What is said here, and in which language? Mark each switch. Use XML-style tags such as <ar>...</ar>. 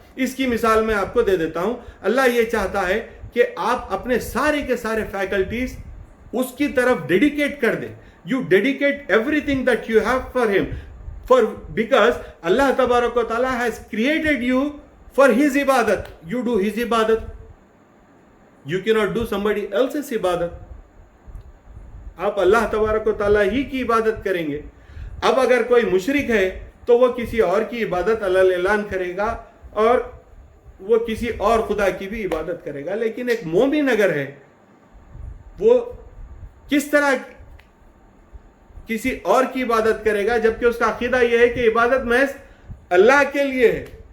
<ur>اس کی مثال میں آپ کو دے دیتا ہوں. اللہ یہ چاہتا ہے کہ آپ اپنے سارے کے سارے فیکلٹیز اس کی طرف ڈیڈیکیٹ کر دیں.</ur> <en>You dedicate every thing that you have for ہم، because اللہ تبارک و تعالیٰ has created you for his عبادت. یو ڈو ہز عبادت. You cannot do somebody else's عبادت.</en> <ur>آپ اللہ تبارک و تعالیٰ ہی کی عبادت کریں گے. اب اگر کوئی مشرک ہے تو وہ کسی اور کی عبادت علل اعلان کرے گا اور وہ کسی اور خدا کی بھی عبادت کرے گا. لیکن ایک مومن اگر ہے وہ کس طرح کسی اور کی عبادت کرے گا جبکہ اس کا عقیدہ یہ ہے کہ عبادت محض اللہ کے لیے ہے.</ur>